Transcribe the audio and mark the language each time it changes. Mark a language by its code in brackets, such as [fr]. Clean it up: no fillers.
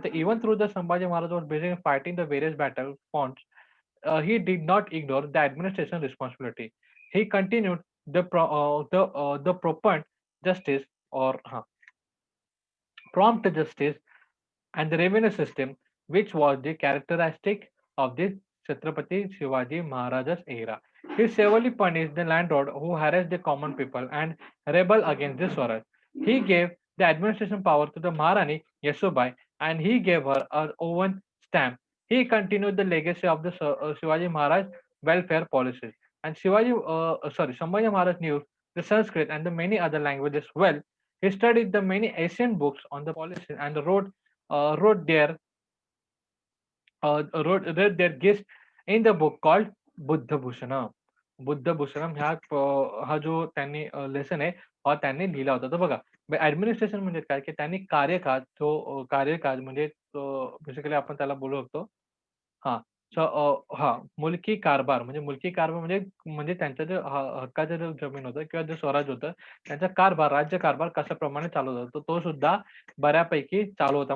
[en] तर even through the Sambhaji Maharaj was busy fighting the various battle fronts, he did not ignore the administration responsibility. He continued the proper justice or prompt justice and the revenue system, which was the characteristic of the Chhatrapati Shivaji Maharaja's era. He severely punished the landlord who harassed the common people and rebelled against the Swaraj. He gave the administration power to the Maharani Yasubai and he gave her her own stamp. He continued the legacy of the Shivaji Maharaj welfare policies. And Sambhaji Maharaj knew the Sanskrit and the many other languages well. He studied the many ancient books on the policies and wrote their read their gist in the book called Buddha Bhushanam. [mr] Buddha भूषणम हा जो त्यांनी lesson आहे हा त्यांनी लिहिला होता. तर बघा ॲडमिनिस्ट्रेशन म्हणजे काय, की त्यांनी कार्यकाळ म्हणजे बेसिकली आपण त्याला बोलू शकतो हां. मुलकी कारभार म्हणजे म्हणजे त्यांचं जे हक्काचं जे जमीन होतं किंवा जे स्वराज होतं, त्यांचा राज्यकारभार कशाप्रमाणे चालवत होता, तो सुद्धा बऱ्यापैकी चालू होता.